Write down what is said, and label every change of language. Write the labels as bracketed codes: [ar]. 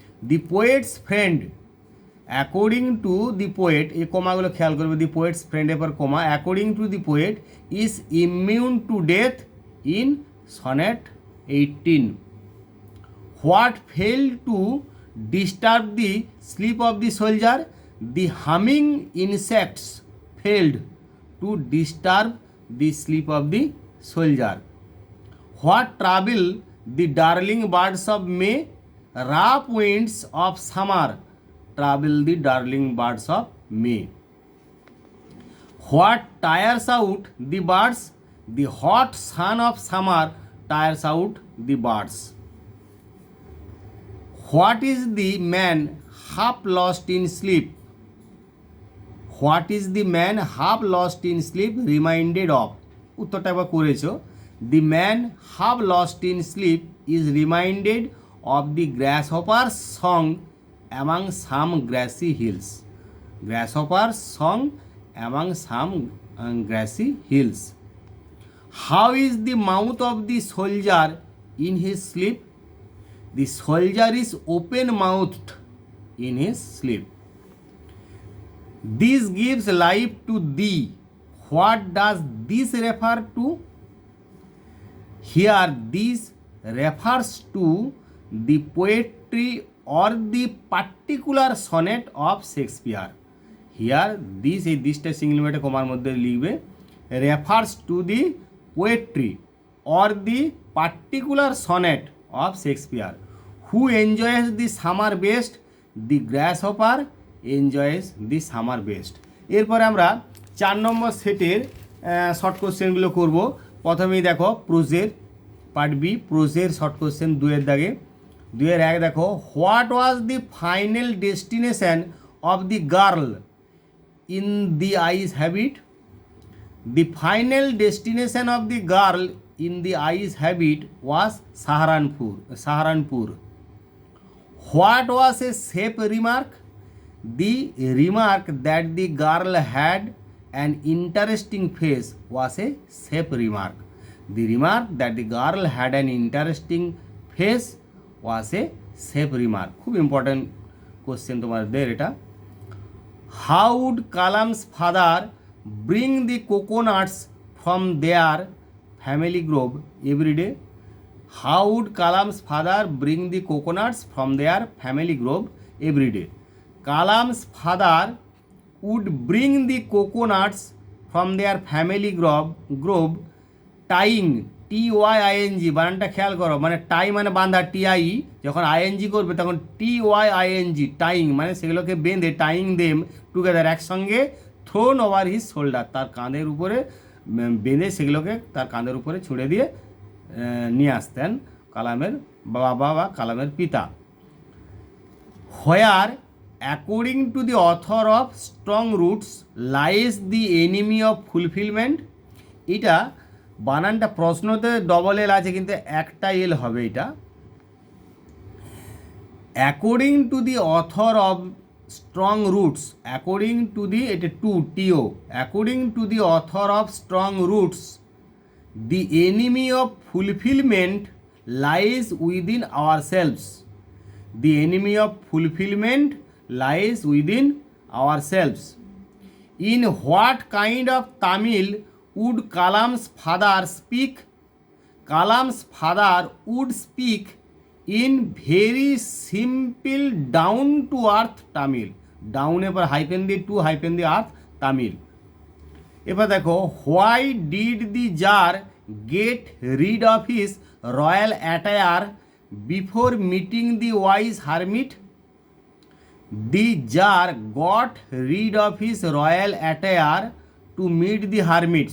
[en] the poet's friend according to the poet, [bn] এই কোমাগুলো খেয়াল করবে, [en] The poet's ফ্রেন্ডের পর comma, according to the poet is immune to death in sonnet 18. What fail to disturb the sleep of the soldier? The humming insects failed to disturb the sleep of the soldier. What trouble the darling birds of May? Rough winds of summer trouble the darling birds of May. What tires out the birds? The hot sun of summer tires out the birds. What is the man half lost in sleep? What is the man half lost in sleep reminded of? [bn] উত্তরটা একবার করেছো। [en] The man half lost in sleep is reminded of the grasshopper song among some grassy hills. Grasshopper song among some grassy hills. How is the mouth of the soldier in his sleep? The soldier is open mouthed in his sleep. This gives life to thee. What does this refer to? Here this refers to the poetry or the particular sonnet of Shakespeare. Here this [bn] এই দিসটা single কমার মধ্যে লিখবে, [en] refers to the poetry or the particular sonnet of Shakespeare. Who enjoys the summer best? The grasshopper enjoys the summer best. [bn] এরপরে আমরা 4 নম্বর সেটের short কোশ্চেনগুলো করব। প্রথমেই দেখো প্রোজের পার্ট বি, প্রোজের শর্ট কোশ্চেন 2-এর দাগে। 2-এর 1 দেখো, [en] What was the final destination of the girl in the ice habit? The final destination of the girl in the ice habit was Saharanpur. What was a safe remark? The remark that the girl had an interesting face was a safe remark. The remark that the girl had an interesting face was a safe remark. [bn] খুব important question তোমাদের এটা। [en] How would Kalam's father bring the coconuts from their family grove every day? How would Kalam's father bring the coconuts from their family grove every day? Kalam's father would bring the coconuts from their family grove tying, TYING, [bn] বানানটা খেয়াল করো, মানে টাই মানে বাঁধা, TIE, যখন ING করবে তখন TYING, tying মানে সেগুলোকে বেঁধে, [en] tying them together, [bn] একসঙ্গে, [en] thrown over his shoulder, [bn] তার কাঁধের উপরে বেঁধে সেগুলোকে তার কাঁধের উপরে ছুঁড়ে দিয়ে নিয়ে আসতেন কালামের বাবা বা কালামের পিতা। [en] Where according to the author of Strong Roots lies the enemy of fulfilment? [bn] এটা বানানটা প্রশ্নতে ডবল এল আছে কিন্তু একটা এল হবে এটা। [en] According to the author of strong roots, according to the according to the author of Strong Roots, the enemy of fulfillment lies within ourselves. The enemy of fulfillment lies within ourselves. In what kind of Tamil would Kalam's father speak? Kalam's father would speak in very simple down to earth Tamil. [bn] ডাউনের পর hyphen দিয়ে two hyphen দিয়ে আর্থ তামিল। এবার দেখো, [en] Why did the tsar get rid of his royal attire before meeting the wise hermit? The tsar got rid of his royal attire to meet the hermit.